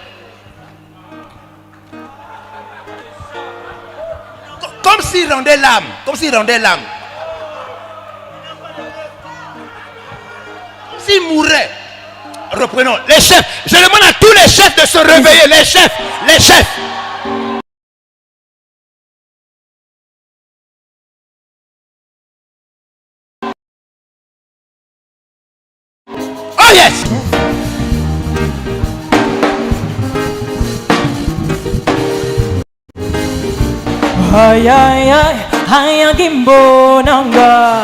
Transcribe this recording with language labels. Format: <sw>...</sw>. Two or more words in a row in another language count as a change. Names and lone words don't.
<fr>Comme s'il rendait l'âme. Comme s'il rendait l'âme. S'il mourait. Reprenons. Les chefs. Je demande à tous les chefs de se réveiller. Les chefs. Les chefs.</fr> <en>Oh yes. Ay ay ay, ay ang gimbo nangga.</en>